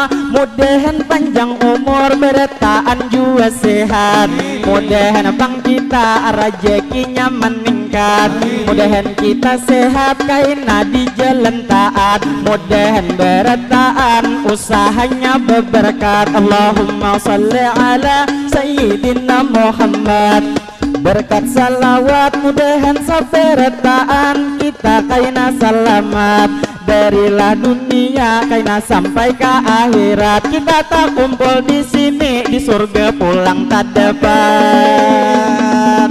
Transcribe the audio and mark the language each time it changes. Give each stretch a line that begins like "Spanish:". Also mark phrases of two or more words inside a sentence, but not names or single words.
Banjar: Mudahan panjang umur beretaan juga sehat. Mudahan bang kita rezekinya meningkat. Mudahan kita sehat kaina di jalan taat. Mudahan beretaan usahanya berberkat.
Arabic: اللهم صل على سيدنا محمد.
Banjar: Berkat salawat mudahan saberetaan kita kaina selamat darilah dunia kaina sampai ke akhirat. Kita tak kumpul di sini di surga pulang tak dapat.